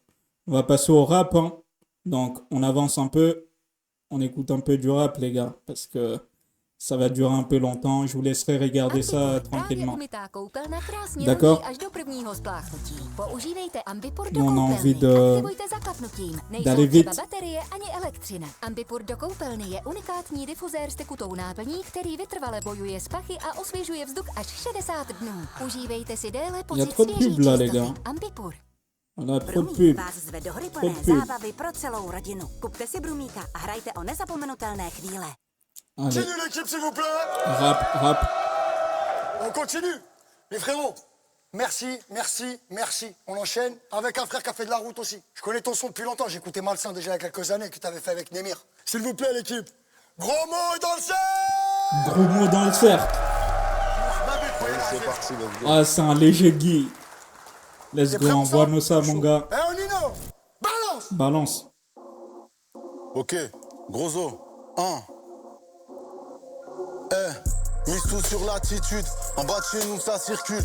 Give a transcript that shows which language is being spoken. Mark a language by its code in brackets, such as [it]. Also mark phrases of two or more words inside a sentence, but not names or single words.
[fr] On va passer au rap, hein. Donc, on avance un peu. On écoute un peu du rap, les gars. Parce que ça va durer un peu longtemps. Je vous laisserai regarder ça tranquillement. D'accord? Nous, on a envie d'aller vite. [cs] Ambipur do koupelny je unikátní difuzér s tekutou náplní, který vytrvale bojuje s pachy a osvěžuje vzduch až 60 dnů. Užívejte si déle pocit [fr] trop de [cs] svěží [fr] pub là, les [cs] čistoty. [fr] gars. [cs] Ambipur. [fr] On a trop de [cs] Brumík [fr] pub. [cs] vás zve do hry [fr] Trop [cs] plné [fr] de pub. [cs] zábavy pro celou rodinu. Kupte si Brumíka a hrajte o nezapomenutelné chvíle. [fr] Allez, Continue l'équipe, s'il vous plaît. rap. On continue. Les frérots, merci, merci, merci. On enchaîne avec un frère qui a fait de la route aussi. Je connais ton son depuis longtemps. J'écoutais Malsain déjà il y a quelques années que tu avais fait avec Némir. S'il vous plaît, l'équipe. Gros mot dans le cercle. Gros mot dans le cercle. C'est parti, [en] let's go. [fr] Ah, c'est un léger Guy. Let's T'es [en] go, [fr] prêt pour envoie-nous ça, Chaud. mon gars. Eh, Nino, balance. Balance. Ok, grosso, 1. Mise tout sur l'attitude, en bas de chez nous ça circule.